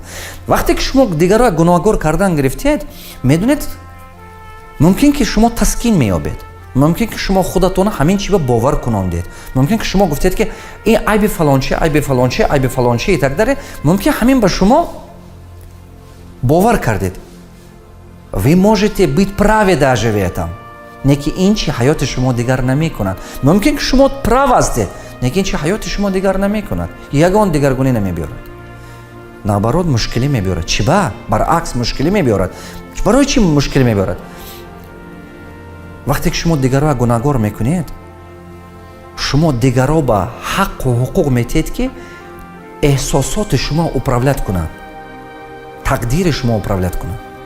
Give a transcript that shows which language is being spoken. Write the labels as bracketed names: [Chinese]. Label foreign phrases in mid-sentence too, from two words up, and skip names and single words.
[Persian] وقتی که شما دیگرها گناهکار کردن گرفتید، میدونید ممکن که شما تسکین مییابید، ممکن که شما خودتون همین چیز باور کناندید، ممکن که شما گفتید که این عیب فلانچه عیب فلانچه عیب فلانچه так داره، ممکن همین به شما باور کردید. [Russian] Ви можете быть правы даже в этом. [Tajik] неки ин чи ҳаёти шумо дигар намекунад. мумкин ки шумо прав ҳастед, неки ин чи ҳаёти шумо дигар намекунад. ягон дигаргунӣ намебиёрад. наоборот мушкилӣ мебиёрад. чи ба? баръакс мушкилӣ мебиёрад. барои чӣ мушкилӣ мебиёрад? вақте ки шумо дигарро гунаҳкор мекунед, шумо дигарро ба ҳаққу ҳуқуқ метиҳед ки эҳсосоти шумо управлят кунад, тақдири шумо управлят кунад.